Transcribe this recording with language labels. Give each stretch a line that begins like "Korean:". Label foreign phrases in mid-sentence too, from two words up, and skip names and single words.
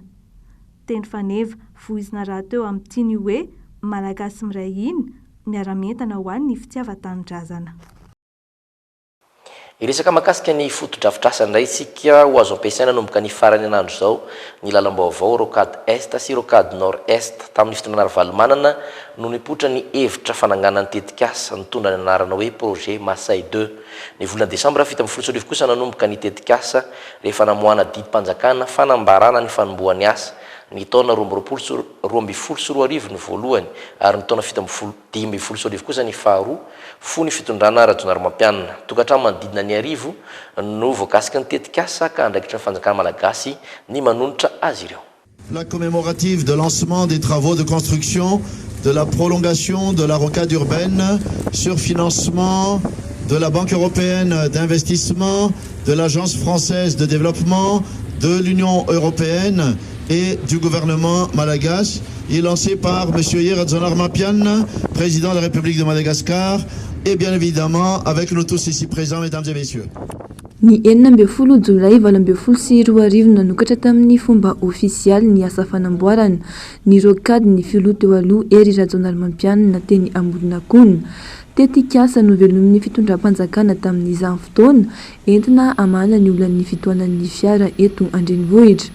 Malagasy: Teny faneva voizina raha teo amin'ny tiany hoe malagasy miray iny miara-mentana ho an'ny fitiavan-tanindrazana. Iresaka makasika ny fotodrafitrasa indray isika ho azo ampiasaina nomboka ny farany anandro zao ny lalam-baovao
French: rocade est
Malagasy: sy
French: rocade nord est
Malagasy: tamin'ny fitondrana Valmanana no nipotra ny hevitra fanangana ny tetikasa nitondra ny anarana hoe projet Masay 2. Ny volana Desambra fito amby folo sy arivo kosa nanomboka ny tetikasa rehefa namoana didim-panjakana fanambarana ny fanombohan'ny asa. Ny taona 2022 ny voalohany ary ny taona 2025 kosa ny faharoa fony fitondrana Rajaonarimampianina. Tokantrano manodidina ny arivo no voakasika ny tetikasa ka andraikitra ny fanjakana malagasy ny manonitra azy ireo.
French: La commémorative de lancement des travaux de construction de la prolongation de la rocade urbaine sur financement de la Banque européenne d'investissement, de l'Agence française de développement, de l'Union européenne et du gouvernement malagasy est lancé par M. Rajaonarimampianina, président de la République de Madagascar, et bien évidemment avec nous tous ici présents, mesdames et messieurs.
Malagasy: Ny 12 Jolay 2024 nanokatra tamin'ny fomba ofisialy ny asa fanamboarana ny rocade ny filoha teo aloha ery Rajaonarimampianina teny Ambodignakona. Tetikasa no velomin'ny fitondram-panjakana tamin'izany fotoana entina amana ny olan'ny fitohanan'ny fiara eto Andrenivohitra.